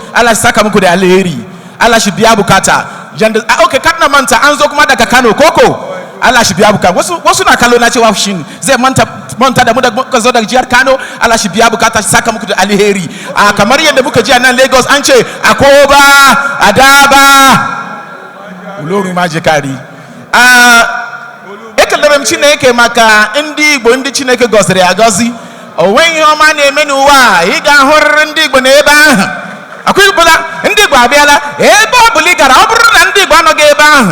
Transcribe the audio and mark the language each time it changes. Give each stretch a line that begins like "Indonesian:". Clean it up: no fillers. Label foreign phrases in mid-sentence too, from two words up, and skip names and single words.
Hausa: Allah shi saka muku da alheri. Allah shi biya bukata. Okay, kan manta an zo kuma daga Kano koko. Allah shi biya bukata. Wasu na kallo na cewa shin zai manta da mu da muka zo daga jihar Kano. Allah shi biya bukata, shi saka muku da alheri. Kamar yadda muka ji a nan Lagos an ce Akoba, Adaba, Ulori Majikari.
Igbo: Ekelere m Chineke maka ndị Igbo ndị Chineke gọziri agọzi. O nweghị ihe ọma na-eme n'ụwa, ị ga-ahụrịrị ndị Igbo n'ebe ahụ. Akwụbụla ndị Igbo abịala ebe ọ bụla ị gara, ọ bụrụ na ndị Igbo anọghị ebe ahụ.